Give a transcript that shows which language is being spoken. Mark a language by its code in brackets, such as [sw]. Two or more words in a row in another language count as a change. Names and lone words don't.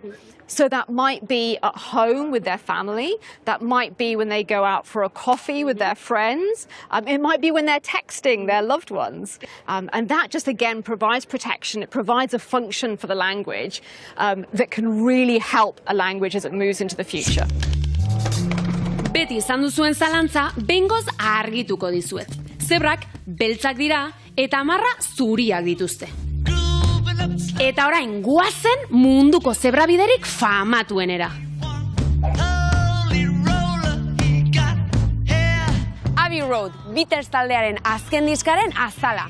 [en] So that might be at home with their family, that might be when they go out for a coffee with their friends, it might be when they're texting their loved ones. And that just again provides protection, it provides a function for the language that can really help a language as it moves into the future. [eu] Beti izan duzuen zalantza, bengoz argituko dizuet. Zebrak beltzak dira eta 10 zuriak dituzte. Eta orain guazen munduko zebrabiderik famatuenera. Abbey Road, Beatles taldearen azken diskaren azala.